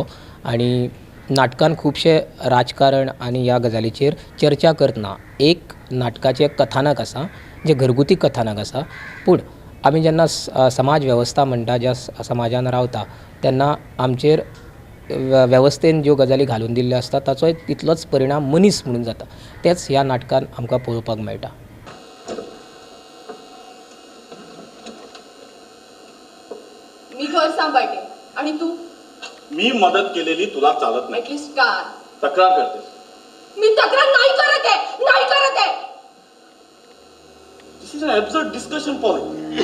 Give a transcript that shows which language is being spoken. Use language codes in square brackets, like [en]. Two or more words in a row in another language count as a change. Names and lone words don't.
[kok] आनी नाटकान खुबशे राजकारण आनी ह्या गजालीचेर चर्चा करतना एक नाटकाचें कथानक आसा, जें घरगुती कथानक आसा. पूण आमी जेन्ना समाज वेवस्था म्हणटा, ज्या समाजान रावता, तेन्ना आमचेर वेवस्थेन ज्यो गजाली घालून दिल्ल्यो आसता ताचोय तितलोच परिणाम मनीस म्हणून जाता. तेंच ह्या नाटकान आमकां पळोवपाक मेळटा. [mr] मी घर सांभाळते आणि तू? मी मदत केलेली तुला चालत नाही. ऍटलीस्ट कार तक्रार करतेस. मी तक्रार नाही करत आहे. नाही करत आहे. [en] this is an absurd discussion पॉली.